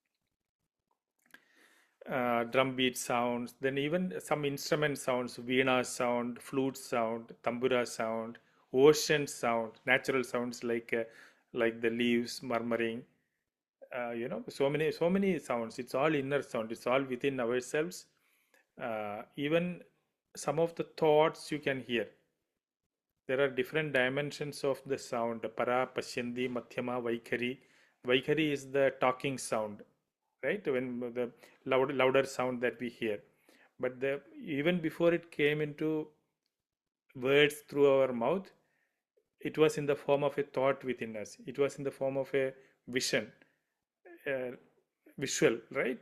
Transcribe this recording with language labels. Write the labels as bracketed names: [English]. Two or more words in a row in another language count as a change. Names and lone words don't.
[English] Drum beat sounds, then even some instrument sounds, veena sound, flute sound, tambura sound, ocean sound, natural sounds like the leaves murmuring. So many sounds. It's all inner sound. It's all within ourselves. Even some of the thoughts you can hear. There are different dimensions of the sound: para, pashyandi, madhyama, vaikhari. Vaikhari is the talking sound, right? When the louder sound that we hear. But even before it came into words through our mouth, it was in the form of a thought within us. It was in the form of a vision, uh, visual, right?